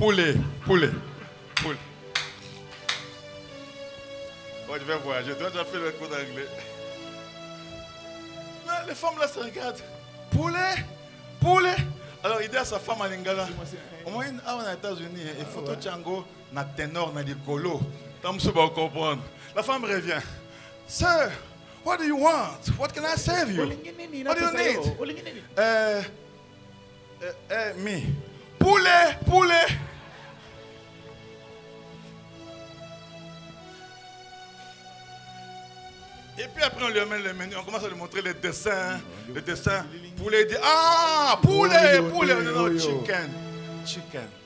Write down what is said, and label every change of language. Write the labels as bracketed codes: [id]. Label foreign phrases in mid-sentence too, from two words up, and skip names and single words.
[fr] Bon, je vais voyager. Je dois déjà faire le cours d'anglais. Les femmes là se regardent. Poulet. Alors il dit à sa femme en lingala. Au moins, aux États-Unis, il faut tout Tchango, na ténor, na dicolo. La femme revient. [en] Sir, what do you want? What can I serve you? What do you need? Me. [fr] Poulet. Et puis après on lui amène le menu, on commence à lui montrer les dessins. Poulet, il dit ah, poulet. [en] Non, chicken.